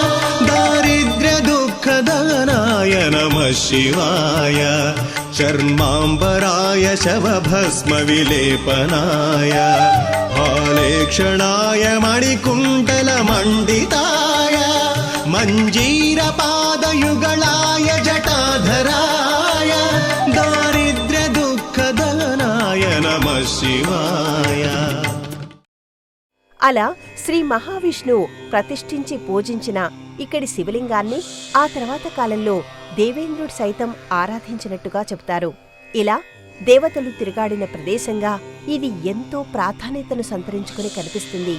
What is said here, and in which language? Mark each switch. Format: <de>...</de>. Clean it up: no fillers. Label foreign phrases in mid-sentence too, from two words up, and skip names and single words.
<sa>दारिद्र्यदुःखदहनाय नमः शिवाय चर्माम्बराय शवभस्मविलेपनाय हालेक्षणाय मणिकुण्डलमण्डिताय मञ्जीरपादयुगलाय जटाधराय दारिद्र्यदुःखदहनाय नमः शिवाय।</sa> <te>అలా శ్రీ మహావిష్ణువు ప్రతిష్ఠించి పూజించిన ఇక్కడి శివలింగాన్ని ఆ తర్వాత కాలంలో దేవేంద్రుడు సైతం ఆరాధించినట్టుగా చెబుతారు. ఇలా దేవతలు తిరుగాడిన ప్రదేశంగా ఇది ఎంతో ప్రాధాన్యతను సంతరించుకుని కనిపిస్తుంది.</te>